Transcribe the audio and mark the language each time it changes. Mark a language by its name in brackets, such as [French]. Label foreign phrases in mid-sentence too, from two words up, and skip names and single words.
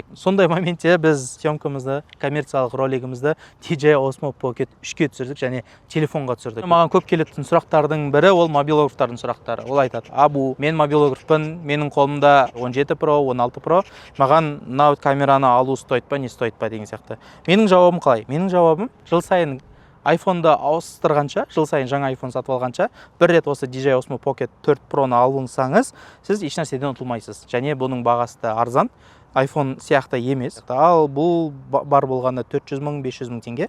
[Kazakh] Сондай моментте біз съемкамызды, коммерциялық ролигімізді DJI Osmo Pocket 3-ке түсірдік және телефонға түсірдік. Маған көп келетін сұрақтардың бірі ол мобилографтардың сұрақтары. Ол айтады: "Абу, мен мобилографпын, менің қолымда 17 Pro, 16 Pro, маған мына камераны алу стоит па, [Russian] не стоит [Kazakh] па" деген сияқты. Менің жауабым қалай? Менің жауабым: жыл сайын iPhone-ды ауыстырғанша, жыл сайын жаңа iPhone сатып алғанша, бір рет осы DJI Osmo Pocket 4 Pro-ны алыңыз, сіз еш нәрседен ұтылмайсыз. Және бұның бағасы да арзан. iPhone сияқты емес. Ал бұл бар болғанда 400 мың, 500 мың теңге.